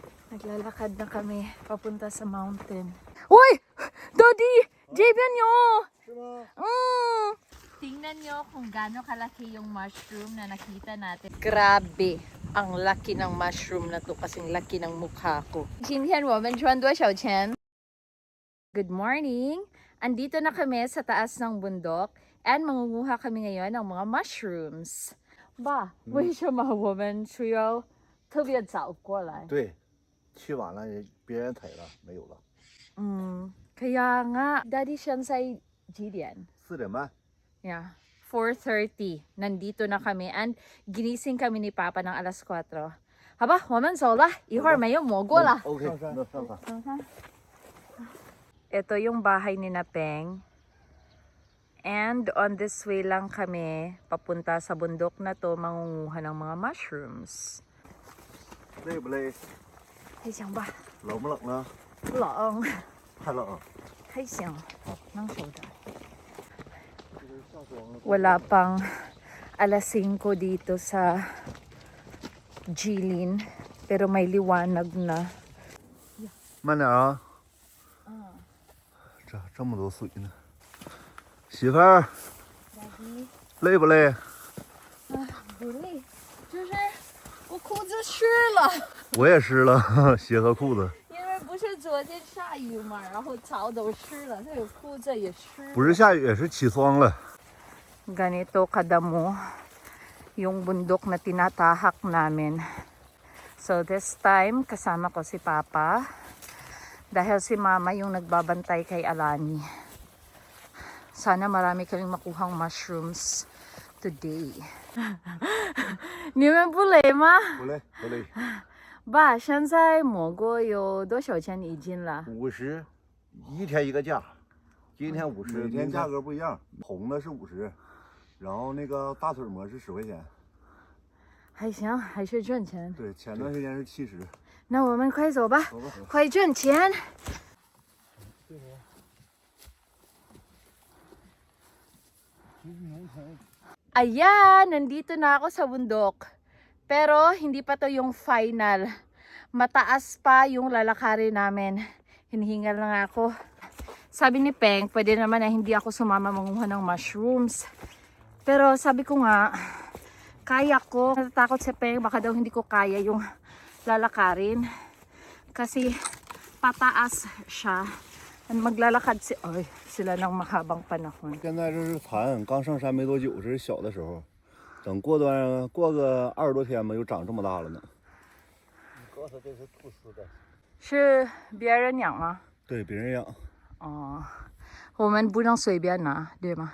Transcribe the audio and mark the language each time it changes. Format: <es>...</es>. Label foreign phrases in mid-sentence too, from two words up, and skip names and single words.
<tl>Naglalakad na kami papunta sa mountain. Uy! Daddy! Jabian nyo! Tingnan nyo kung gaano kalaki yung mushroom na nakita natin. Grabe! Ang laki ng mushroom na to kasing laki ng mukha ko.</tl> <zh>今天我们赚多少钱?</zh> <en>Good morning!</en> <tl>Andito na kami sa taas ng bundok and mangunguha kami ngayon ng mga mushrooms. Ba,</tl> <zh>为什么我们需要特别早过来？对，去晚了别人采了，没有了。</zh> <tl>Kaya nga, Daddy, Shansai,</tl> <zh>几点？ 4点半。</zh> <en>Yeah, 4:30.</en> <tl>Nandito na kami and ginising kami ni Papa ng alas 4. Haba,</tl> <zh>我们走了，一会儿没有蘑菇了。 OK，那上山。</zh> <tl>Ito yung bahay ni Napeng.</tl> <en>And on this way</en> <tl>lang kami papunta sa bundok na to mangunguha ng mga mushrooms.</tl> <zh>累不累？还行吧，冷不冷呢？冷，太冷了。还行，能收的。</zh> <tl>Wala pang alas 5 dito sa Jilin, pero may liwanag na.</tl> <zh>慢点啊。这么多水呢。媳妇儿，累不累？不累，就是我裤子湿了，我也湿了，鞋和裤子。因为不是昨天下雨嘛，然后草都湿了，这个裤子也湿了。不是下雨，是起霜了。</zh> <tl>Ganito kadamo yung bundok na tinatahak namin.</tl> <en>So this time,</en> <tl>kasama ko si Papa. Dahil si Mama yung nagbabantay kay Alani. Sana marami kaming makuhang</tl> <en>mushrooms today.</en> <zh>你们不累吗？不累，不累。爸，现在蘑菇有多少钱一斤了 50，一天一个价。今天50，每天价格不一样。红的是50，然后那个大腿蘑是10块钱。还行，还是赚钱。对，前段时间是70。那我们快走吧，走吧。快挣钱。</zh> <tl>Ayan, nandito na ako sa bundok. Pero hindi pa to yung final. Mataas pa yung lalakarin namin. Hinihingal na nga ako. Sabi ni Peng, pwede naman na hindi ako sumama manguha ng mushrooms. Pero sabi ko nga, kaya ko. Natatakot si Peng, baka daw hindi ko kaya yung lalakarin. Kasi pataas siya. Maglalakad sila ng mahabang panahon.</tl> <zh>现在这是蚕，刚上山没多久，这是小的时候。等过个20多天吧，又长这么大了呢。你告诉他这是兔丝的。是别人养吗？对，别人养。哦，我们不能随便拿，对吗？</zh>